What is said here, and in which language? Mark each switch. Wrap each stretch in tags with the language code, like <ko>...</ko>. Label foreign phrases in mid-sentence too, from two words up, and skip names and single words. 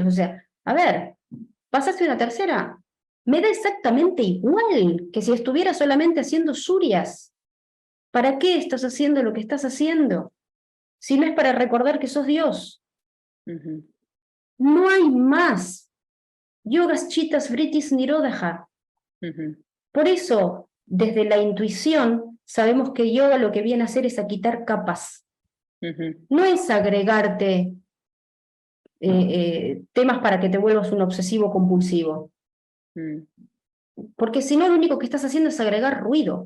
<es>O sea, a ver, pasaste una tercera, me da exactamente igual que si estuviera solamente haciendo surias. ¿Para qué estás haciendo lo que estás haciendo? Si no es para recordar que sos Dios. No hay más.</es> <sa>Yogas chitas vritis nirodha.</sa> <es>Por eso, desde la intuición, sabemos que yoga lo que viene a hacer es a quitar capas. No es agregarte temas para que te vuelvas un obsesivo compulsivo. Porque si no, lo único que estás haciendo es agregar ruido.</es>